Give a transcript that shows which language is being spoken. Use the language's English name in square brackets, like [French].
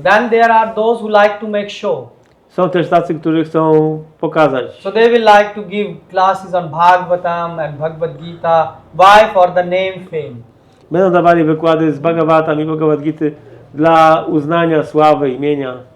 [English] Then there are those who like to make show. [Polish] Są też tacy, którzy chcą pokazać. [English] So they will like to give classes on Bhagavatam and Bhagavad Gita. Why? For the name fame. [Polish] Będą dawali wykłady z Bhagavatam i Bhagavad Gity dla uznania, sławy, imienia.